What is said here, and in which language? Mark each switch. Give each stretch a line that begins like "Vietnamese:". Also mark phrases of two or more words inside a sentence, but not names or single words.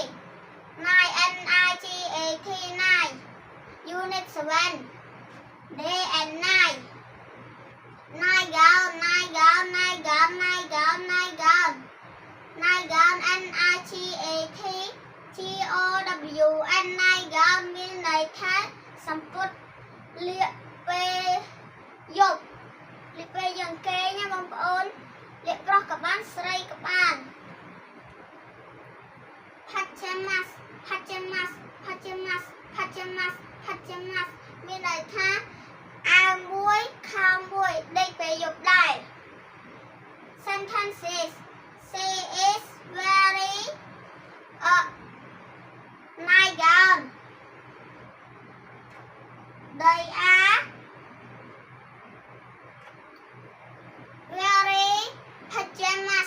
English: Night. N-I-G-A-T. Night. Unit 7. Day and night. Night gown. Night gown. Night gown. Night gown. Night gown. Night gown. N-I-G-A-T. G-O-W-N. Night gown
Khmer: មានន័យថាសំពត់លាកពេលយប់លាកពេលយើងគេងណាបងប្អូនលាកប្រុសក៏បានស្រីក៏បាន
English: Pajamas Pajamas Pajamas Pajamas Pajamas
Khmer: មានន័យថាអាវមួយខោមួយដេកពេលយប់ដែរ Sentences.
English: She is wearing a nightgown. They are wearing pajamas.